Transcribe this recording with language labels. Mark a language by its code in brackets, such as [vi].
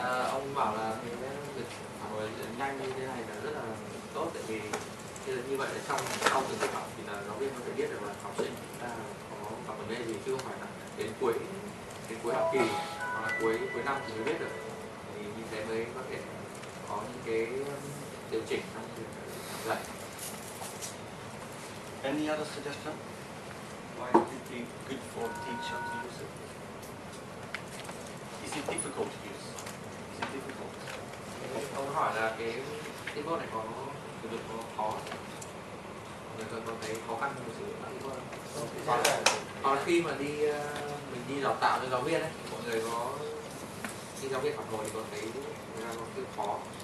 [vi] Ông bảo là cái việc phản hồi nhanh như thế này là rất là tốt, tại vì như vậy là sau từng tiết học thì là giáo viên có thể biết được là học sinh chúng ta có gặp vấn đề gì, chứ không phải là đến cuối học kỳ hoặc là cuối năm thì mới biết được. Thì như thế mới có thể có những cái điều chỉnh trong việc dạy. [en] Any other suggestion? Why would it be good for a teacher to use it? Is it difficult to use? Is it difficult? [vi] Ông hỏi là cái keyboard này có sử dụng có khó, người có thấy khó khăn trong sử dụng keyboard không? Hoặc là khi mà mình đi đào tạo cho giáo viên ấy, mọi người có khi giáo viên phản hồi thì có thấy người ta có cái khó.